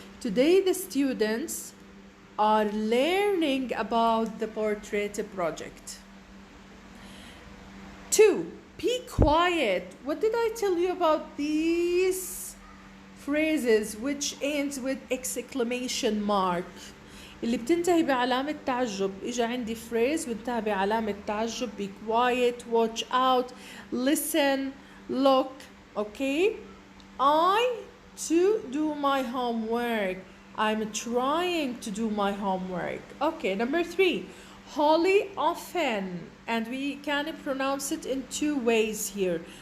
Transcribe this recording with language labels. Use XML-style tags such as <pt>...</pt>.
<en>Today the students are learning about the portrait project. 2. Be quiet. What did I tell you about these phrases which ends with exclamation mark?</en> <ar>اللي بتنتهي بعلامة تعجب. إجا عندي phrase وانتهى بعلامة تعجب.</ar> <en>Be quiet, watch out, listen, look. Okay? I to do my homework. I'm trying to do my homework. Okay, number 3. Holly often, and we can pronounce it in 2 ways here.</en>